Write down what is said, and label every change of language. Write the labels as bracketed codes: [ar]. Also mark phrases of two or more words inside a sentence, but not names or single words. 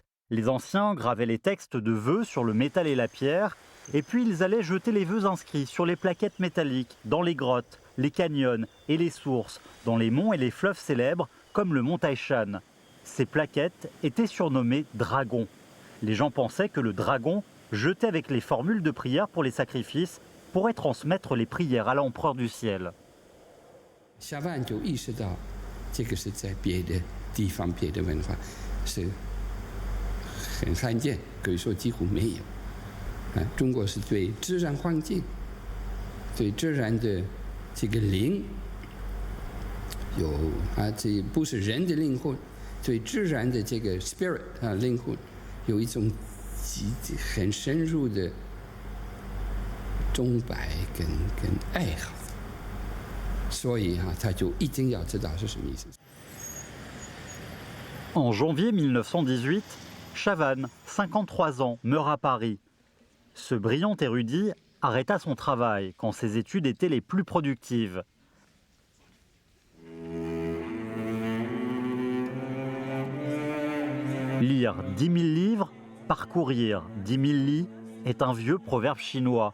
[fr] Les anciens gravaient les textes de vœux sur le métal et la pierre, et puis ils allaient jeter les vœux inscrits sur les plaquettes métalliques, dans les grottes, les canyons et les sources, dans les monts et les fleuves célèbres, comme le mont Taishan. Ces plaquettes étaient surnommées dragons. Les gens pensaient que le dragon jeté avec les formules de prière pour les sacrifices pourrait transmettre les prières à l'empereur du ciel. [zh] Chavannes 就意识到，这个是在别的地方、别的文化是很罕见，可以说几乎没有。中国是对自然环境、对自然的这个灵有这不是人的灵魂，对自然的这个 spirit 灵魂有一种很深入的崇拜跟爱好。所以他就一定要知道是什么意思。 [fr] En janvier 1918, Chavannes, 53 ans, meurt à Paris. Ce brillant érudit arrêta son travail quand ses études étaient les plus productives. Lire 10 000 livres, parcourir 10 000 lits est un vieux proverbe chinois.